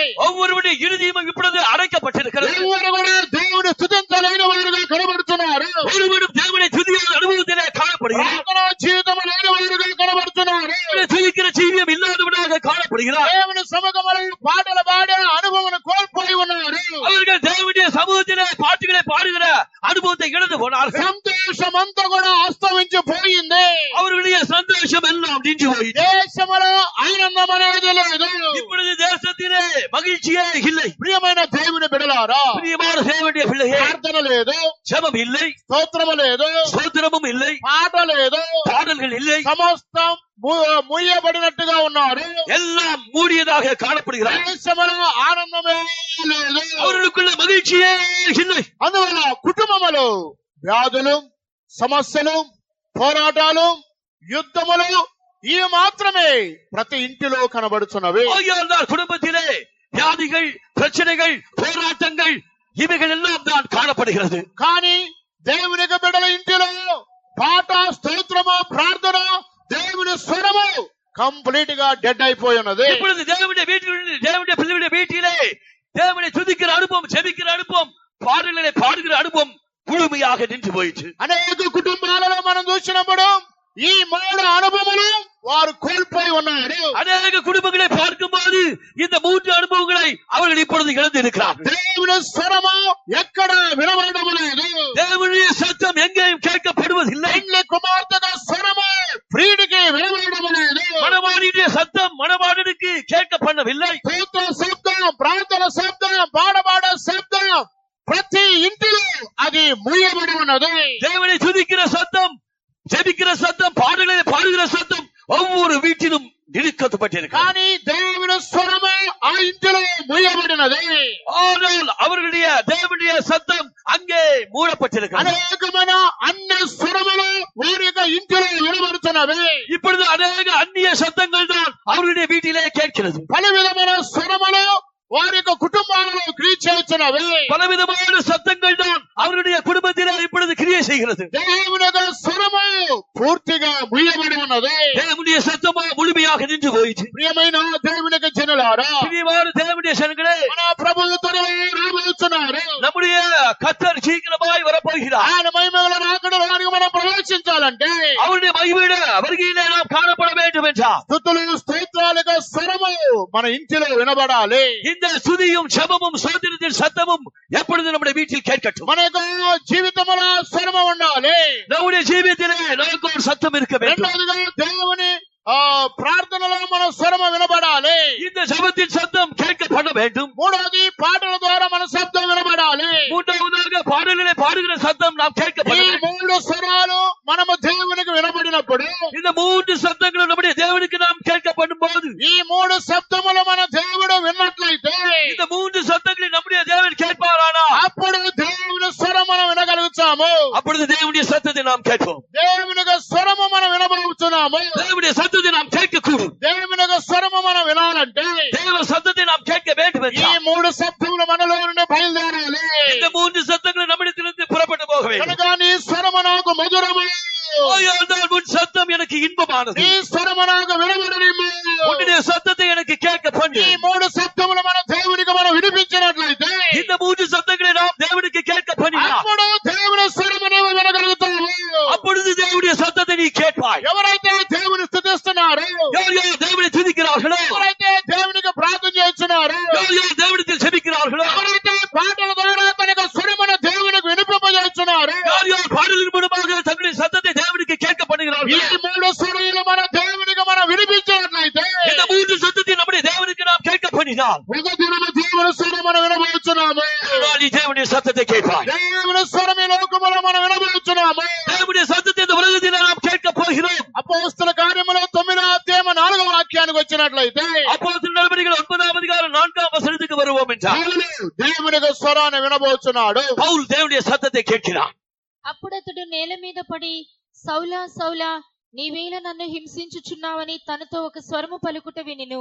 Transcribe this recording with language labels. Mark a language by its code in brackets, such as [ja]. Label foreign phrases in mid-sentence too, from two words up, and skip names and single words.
[ta] ஒவ்வொருவருடைய இறுதியும் இப்பொழுது அடைக்கப்பட்டிருக்கிறது. [te] ఎవరు కూడా దేవుని స్తుతించలేని వారుగా కనబడుతున్నారు. [ta] ஒருவரும் தேவனை துதியாத அனுபவத்திலே காணப்படுகிறார். [te] ప్రార్థనా జీవితం లేని వారుగా కనబడుతున్నారు. [ta] துதிக்கிற ஜீவியம் இல்லாதவனாக காணப்படுகிறார். [te] దేవుని సముఖంలో పాటలు పాడే అనుభవం కోల్పోయి ఉన్నారు. [ta] அவர்கள் தேவனுடைய சமூகத்திலே பாட்டுகளை பாடுகிற அனுபவத்தை இழந்து போனார்கள். [te] సంతోషం అంతా కూడా అస్తమించిపోయింది. [ta] அவர்களுடைய சந்தோஷம் எல்லாம் நின்று போயிற்று. [te] దేశంలో ఆనందం అనేది లేదు. [ta] இப்பொழுது தேசத்திலே மகிழ்ச்சியே இல்லை. [te] ప్రియమైన దేవుని బిడ్డలారా, [ta] பிரியமான தேவனுடைய பிள்ளையே, [te] ప్రార్థన లేదు, [ta] ஜெபம் இல்லை, [te] స్తోత్రము లేదు, [ta] ஸ்தோத்திரமும் இல்லை, [te] పాట లేదు, [ta] பாடல்கள் இல்லை, [te] సమస్తం మూయబడినట్టుగా ఉన్నారు. [ta] எல்லாம் மூடியதாக காணப்படுகிறார். [te] దేశంలో ఆనందమే లేదు. [ta] அவர்களுக்குள்ள மகிழ்ச்சியே இல்லை. [te] అందువల్ల కుటుంబములు వ్యాధులు, సమస్యలు, పోరాటాలు, యుద్ధములు ఇవి మాత్రమే ప్రతి ఇంటిలో కనబడుతున్నవి. [ta] ஆகையால் தான் குடும்பத்திலே வியாதிகள், பிரச்சனைகள், போராட்டங்கள் இவைகள் எல்லாம் தான் காணப்படுகிறது. [te] కానీ దేవునికి బిడ్డల ఇంటిలో పాట, స్తోత్రము, ప్రార్థన, దేవుని స్వరము కంప్లీట్ గా డెడ్ అయిపోయి ఉన్నది. [ta] இப்பொழுது தேவனுடைய வீட்டில் தேவனுடைய பிள்ளைகளுடைய வீட்டிலே தேவனை துதிக்கிற அனுபவம், ஜெபிக்கிற அனுபவம், பாடல்களை பாடுகிற அனுபவம் முழுமையாக நின்று போயிற்று. [te] అనేక కుటుంబాలలో మనం చూసినప్పుడు ఈ మూడు అనుభవములు వారు కోల్పోయి ఉన్నారు. [ta] அநேக குடும்பங்களை பார்க்கும்போது இந்த மூன்று அனுபவங்களை அவர்கள் இப்பொழுது இழந்து இருக்கிறார்கள். [te] దేవుని స్వరము ఎక్కడ వినబడడం లేదు. [ta] தேவனுடைய சத்தம் எங்கேயும் கேட்கப்படுவதில்லை. [te] పెండ్లి కుమార్తె స్వరము ప్రియుడికి వినబడడం లేదు. [ta] மணவாளியுடைய சத்தம் மணவாளனுக்கு கேட்கப்படவில்லை. [te] స్తోత్ర శబ్దం, ప్రార్థన శబ్దం, పాడబాడే శబ్దం ప్రతి ఇంటిలో అది మూయబడి ఉన్నది. [ta] தேவனை துதிக்கிற சத்தம், ஜெபிக்கிற சத்தம், பாடல்களை பாடுகிற சத்தம் ஒவ்வொரு வீட்டிலும் நிறுத்தப்பட்டிருக்கிறது. [te] కానీ దేవుని స్వరము ఆ ఇంటిలో మూయబడినది. [ta] ஆனால் அவர்களுடைய தேவனுடைய சத்தம் அங்கே மூடப்பட்டிருக்கிறது. [te] అనేకమైన అన్య స్వరములు వారి యొక్క ఇంటిలో వినబడుతున్నవి. [ta] இப்பொழுது அநேக அந்நிய சத்தங்கள் தான் அவர்களுடைய வீட்டிலே கேட்கிறது. [te] పలు విధమైన స్వరములు వారి యొక్క కుటుంబాలలో క్రియ చేస్తున్నవి. [ta] பலவிதமான சத்தங்கள் தான் அவருடைய குடும்பத்திலே இப்பொழுது கிரியை செய்கிறது. [te] దేవుని యొక్క స్వరము పూర్తిగా మూయబడి ఉన్నది. [ta] தேவனுடைய சத்தமா முழுமையாக நின்று போயிற்று. [te] ప్రియమైన దేవుని యొక్క జనులారా, [ta] பிரியமான தேவனுடைய ஜனங்களே, [te] మన ప్రభువు త్వరలో రాబోతున్నారు. [ta] நம்முடைய கர்த்தர் சீக்கிரமாய் வரப்போகிறார். [te] ఆయన మహిమగల రాకడలోనికి మనం ప్రవేశించాలంటే [ta] அவருடைய மகிமையில வருகையிலே நாம் காணப்பட வேண்டும் வேண்டாம். [te] స్తుతులు స్తోత్రాలుగా స్వరము మన ఇంటిలో వినబడాలి. [ta] இந்த சுதியும் ஜெபமும் சோதனத்தின் சத்தமும் எப்பொழுது நம்முடைய வீட்டில் கேட்கட்டும். [te] మన యొక్క జీవితంలో స్వరము ఉండాలి. [ta] நம்முடைய ஜீவியத்திலே நமக்கு ஒரு சத்தம் இருக்க வேண்டும். [te] రెండవదిగా దేవుని ప్రార్థనలో మన స్వరము వినబడాలి. [ta] இந்த ஜெபத்தின் சத்தம் கேட்கப்பட வேண்டும். [te] మూడవది పాటల ద్వారా మన శబ్దం వినబడాలి. [ta] மூன்றாவதாக பாடல்களை பாடுகிற சத்தம் நாம் கேட்கப்பட [te] ఈ [ta] வேண்டும். [te] మూడు స్వరాలు మనము దేవునికి వినబడినప్పుడు, [ta] இந்த மூன்று சத்தங்களும் நம்முடைய தேவனுக்கு நாம் கேட்கப்படும் போது, [te] ఈ మూడు శబ్దములు మన దేవుడు విన్నట్లయితే, [ta] இந்த மூன்று சத்தங்களை நம்முடைய தேவன் கேட்பாரானா, [te] అప్పుడు దేవుని స్వరం మనం వినగలుగుతాము. [ta] அப்பொழுது தேவனுடைய சத்தத்தை நாம் கேட்போம். [te] దేవుని యొక్క స్వరము మనం వినబడుతున్నాము. [ta] தேவனுடைய சத்தத்தை நாம் கேட்கக்கூடும். [te] దేవుని యొక్క స్వరము మనం వినాలంటే [ta] தேவ சத்தத்தை நாம் கேட்க வேண்டும் [te] ఈ [ta] என்றால், [te] మూడు శబ్దములు మనలో నుండి బయలుదేరాలి. [ta] இந்த மூன்று சத்தங்களும் நம்மிடத்திலிருந்து புறப்பட்டு போக வேண்டும். [te] కనుక నీ స్వరము నాకు మధురము, [ta] ஆகையால் உன் சத்தம் எனக்கு இன்பமானது. [te] నీ స్వరము నాకు వినబడనిమ్ము. [ta] உன்னுடைய சத்தத்தை எனக்கு கேட்க பண்ணு. [te] ఈ మూడు శబ్దములు మన దేవునికి మనం వినిపించినట్లయితే, [ta] இந்த மூன்று சத்தங்களை நாம் தேவனுக்கு கேட்க பண்ணினா, [te] అప్పుడు దేవుని స్వరము నీవు వినగలుగుతావు. [ta] அப்பொழுது தேவனுடைய சத்தத்தை நீ கேட்பாய். [te] ఎవరైతే దేవుని స్తుతిస్తున్నారో, [ta] யார் யார் தேவனை துதிக்கிறார்களோ, [te] ఎవరైతే దేవునికి ప్రార్థన చేస్తున్నారో, [ta] யார் யார் தேவனிடத்தில் செபிக்கிறார்களோ, [te] ఎవరైతే పాటల ద్వారా తన యొక్క స్వరమును దేవునికి వినిపింపజేస్తున్నారో, [ta] யார் யார் பாடலின் மூலமாக தங்களுடைய சத்தத்தை தேவனுக்கு கேட்க [te] ఈ [ta] பண்ணுகிறார்களோ, [te] మూడు స్వరములు మన దేవునికి మనం వినిపించినట్లయితే, [ta] இந்த மூன்று சத்தத்தை நம்முடைய தேவனுக்கு நாம் கேட்க பண்ணினால், [te] ఒక దినము దేవుని స్వరం మనం వినబడుతున్నాము. [ta] நீ தேவனுடைய சத்தத்தை கேட்பாய். [te] దేవుని స్వరం ఈ లోకములో మనం వినబడుతున్నాము. [ta] தேவனுடைய சத்தத்தை இந்த உலகத்தில் நாம் கேட்க போகிறோம். [te] అపోస్తల కార్యములు 9వ అధ్యాయం 4వ వాక్యానికి వచ్చినట్లయితే, [ta] அப்போஸ்தலர் நடபடிகள் 9ஆம் அதிகாரம் 4ஆம் வசனத்துக்கு வருவோம் என்றால், [te] పౌలు దేవుని యొక్క స్వరాన్ని వినబోతున్నాడు. [ta] பவுல் தேவனுடைய சத்தத்தை கேட்கிறான். [te] అప్పుడతడు నేల మీద పడి, సౌలా సౌలా, నీవేళ నన్ను హింసించుచున్నావని తనతో ఒక స్వరము పలుకుట వినెను.